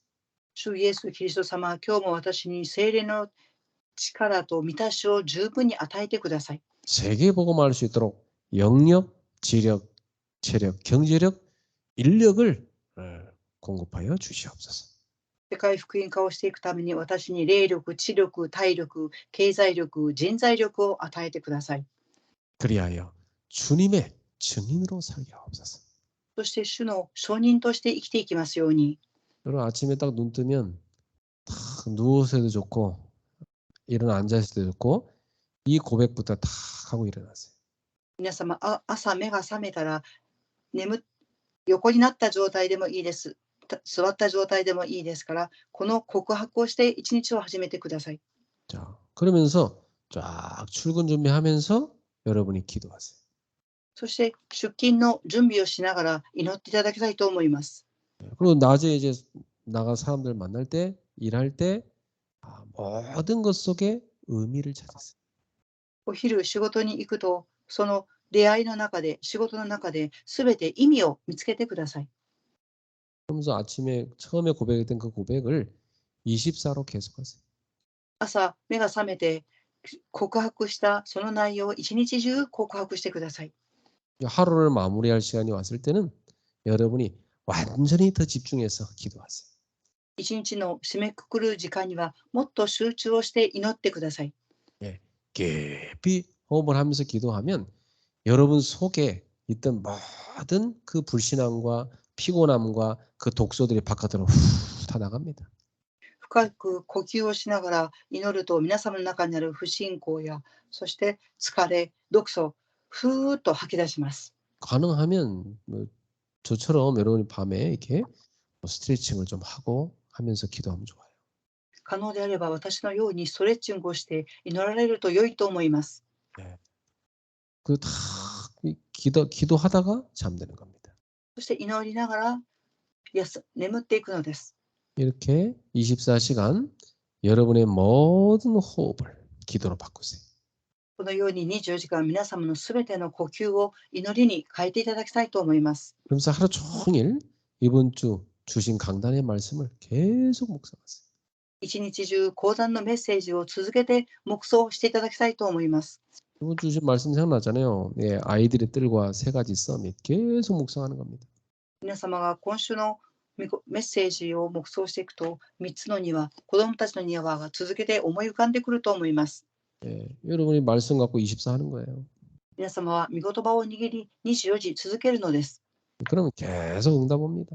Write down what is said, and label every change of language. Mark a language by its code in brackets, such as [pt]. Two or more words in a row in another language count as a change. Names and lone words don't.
[ja] 主イエス・キリスト様、今日も私に聖霊の力と満たしを十分に与えてください。 [ko] 세계 복음할 수 있도록 영력, 지력, 체력, 경제력, 인력을 공급하여 주시옵소서. [ja] 世界福音化をしていくために私に霊力、知力、体力、経済力、人材力を与えてください。 [ko] 그리하여 주님의 증인으로 살게 하옵소서. [ja] そして主の証人として生きていきますように。 [ko] 여러분 아침에 딱 눈 뜨면 딱 누워서 해도 좋고 일어나 앉아있을 때도 좋고 이 고백부터 딱 하고 일어나세요. [ja] 皆様、朝目が覚めたら横になった状態でもいいです。座った状態でもいいですから、この告白をして一日を始めてください。 [ko] 자, 그러면서 쫙 출근 준비하면서 여러분이 기도하세요. [ja] そして出勤の準備をしながら祈っていただきたいと思います。 [ko] 그리고 낮에 이제 나가 사람들 만날 때, 일할 때 모든 것 속에 의미를 찾으세요. [ja] お昼仕事に行くと、その出会いの中で、仕事の中で全て意味を見つけてください。 [ko] 그러면서 아침에 처음에 고백했던 그 고백을 24로 계속하세요. [ja] 朝目が覚めて告白したその内容を一日中告白してください。 [ko] 하루를 마무리할 시간이 왔을 때는 여러분이 완전히 더 집중해서 기도하세요. [ja] 一日の締めくくる時間にはもっと集中をして祈ってください。 [ko] 예, 깊이 호흡을 하면서 기도하면 여러분 속에 있던 모든 그 불신앙과 피곤함과 그 독소들이 바깥으로 후 다 나갑니다. [ja] 深く呼吸をしながら祈ると、皆様の中にある不信仰や、そして疲れ、毒素、ふーっと吐き出します。 [ko] 가능하면 뭐 저처럼 여러분이 밤에 이렇게 스트레칭을 좀 하고 하면서 기도하면 좋아요. [ja] 可能であれば私のようにストレッチングをして祈られると良いと思います。 [ko] 네. 그 다 기도하다가 잠드는 겁니다. [ja] そして祈りながら眠っていくのです。 [ko] 이렇게 24시간 여러분의 모든 호흡을 기도로 바꾸세요. [ja] このように24時間皆様のすべての呼吸を祈りに変えていただきたいと思います。 [ko] 그러면서 하루 종일 이번 주 주신 강단의 말씀을 계속 묵상하세요. [ja] 一日中講談のメッセージを続けて黙想していただきたいと思います。 [ko] 이번 주 주신 말씀 생각나잖아요. 예, 아이들의 뜰과 세 가지 서밋 계속 묵상하는 겁니다. [ja] 皆様が今週のメッセージを黙想していくと、3つの庭、子供たちの庭が続けて思い浮かんでくると思います。 [ko] 예, 여러분이 말씀 갖고 24 하는 거예요. [ja] 皆様は御言葉を握り24時続けるのです。 [ko] 그러면 계속 응답 옵니다.